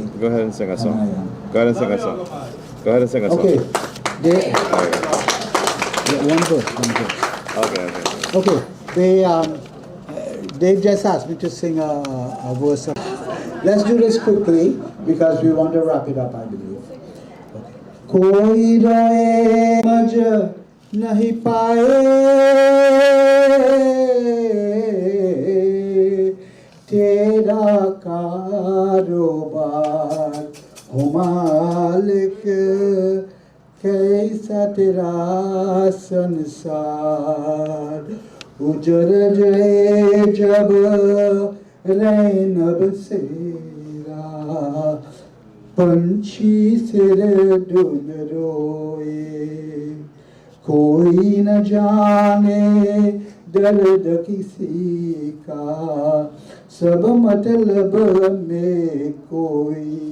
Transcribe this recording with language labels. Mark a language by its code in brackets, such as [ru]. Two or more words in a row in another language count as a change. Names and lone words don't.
[en] Go ahead and sing a song. Go ahead and sing a song. Go ahead and sing a song. Okay. One verse. Okay. They've just asked me to sing a verse. Let's do this quickly because we want to wrap it up, I believe. [hi] कोई रहे मज नहीं पाए, तेरा कारोबार हो मालिक, कैसा तेरा संसार. उजर जाए जब रैनब सेरा, पंछी सिर डुल रोए, कोई न जाने दर्द किसी का, सब मतलब में कोई।